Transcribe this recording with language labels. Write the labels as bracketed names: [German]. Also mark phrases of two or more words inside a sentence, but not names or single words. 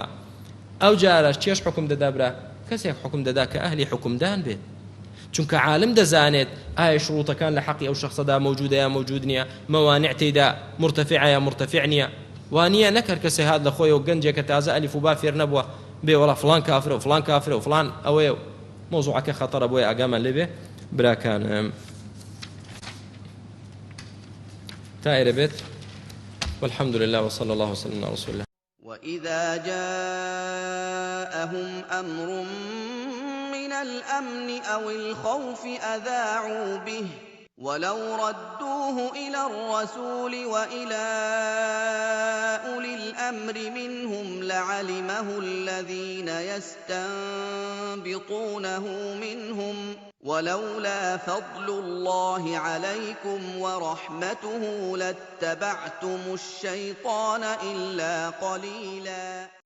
[Central Kurdish] ئەو جارە چێش حکم دەدا برا؟ کەسێک حکم دەدا کە ئەهلی حکمدان بێت، چونکە عالم دەزانێت ئایا شروطەکان لە حەقی ئەو شەخسەدا موجودە یا موجود نییە، مەوانیع تێیدا مرتفعە یا مرتفع نییە. وانییە نەکرد کەسێ هات لە خۆیەوە گەنجێکە تازە ئەلیف و با فێر نەبووە بێ وەڵا فڵان کافرە و فڵان کافرە و فڵان ئەوەیە، مۆزوعەکە خەتەڕە. بۆیە ئاگامان لێبێ براکانم. تا ئێرە بێت. [Arabic] والحمد لله وصلى الله وسلم على رسول الله. وإذا جاءهم أمر من الأمن أو الخوف أذاعوا به ولو ردوه إلى الرسول وإلى أولي الأمر منهم لعلمه الذين يستنبطونه منهم ولولا فضل الله عليكم ورحمته لاتبعتم الشيطان إلا قليلا.